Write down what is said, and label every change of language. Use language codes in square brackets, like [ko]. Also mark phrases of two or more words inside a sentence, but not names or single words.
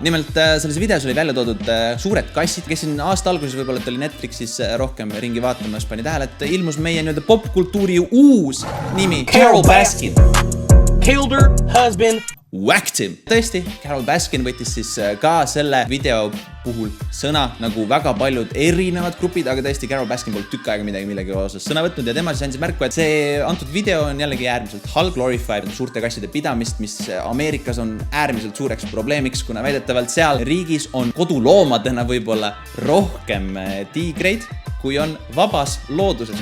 [et] Nimelt selles videos oli välja toodud suured kassid, kes siin aasta alguses võib-olla oli Netflixis rohkem ringi vaatamas, pani tähele, et ilmus meie nii-öelda popkultuuri uus nimi Carole Baskin. [en] Killed her husband. Whacked him. [et] Tõesti, Carole Baskin võttis siis ka selle video puhul sõna nagu väga paljud erinevad grupid, aga tõesti Carole Baskin pole tükk aega millegi osas sõna võtnud ja tema siis andis märku, et see antud video on jällegi äärmiselt halb, glorified suurte kasside pidamist, mis Ameerikas on äärmiselt suureks probleemiks, kuna väidetavalt seal riigis on koduloomadena võib-olla rohkem tiigreid, kui on vabas looduses.